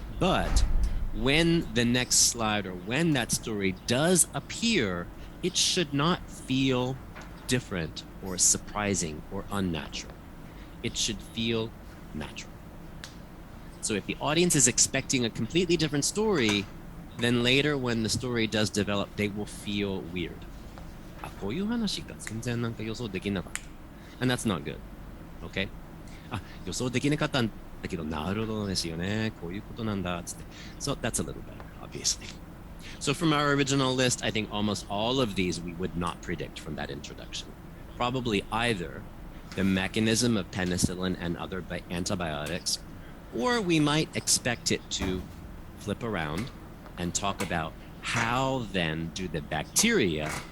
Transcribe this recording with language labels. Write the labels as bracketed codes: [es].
[en] But when the next slide or when that story does appear, it should not feel different or surprising or unnatural. It should feel natural. So if the audience is expecting a completely different story, then later when the story does develop, they will feel weird. [ja] あ、こういう話が全然なんか予想できなかった。 [en] And that's not good. Okay? [ja] あ、予想できなかったんだけど、なるほどですよね。こういうことなんだ。つって。 [en] So that's a little better, obviously. So from our original list, I think almost all of these we would not predict from that introduction. Probably either the mechanism of penicillin and other antibiotics, or we might expect it to flip around and talk about how then do the bacteria